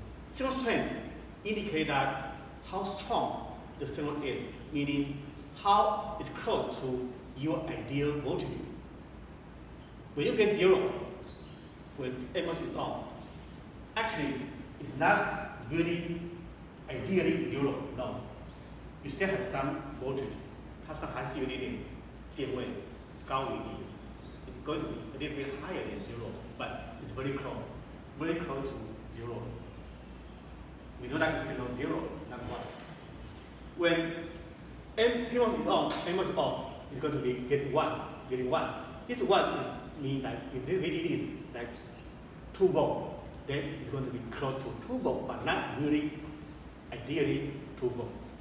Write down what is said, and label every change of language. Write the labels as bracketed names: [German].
[English] Signal strength indicates that how strong the signal is, meaning how it's close to your ideal voltage. When you get 0, when MOS is on, actually it's not really ideally 0, no. You still have some voltage. [Chinese] 它是还是有点点电位高一点. [English] It's going to be a little bit higher than 0, but it's very close to 0. We know that it's still 0, not 1. When PMOS is on, MOS is off, it's going to be getting 1. This 1 means that if this VDD is like 2 volt, then it's going to be close to 2 volt, but not really ideally 2 volt.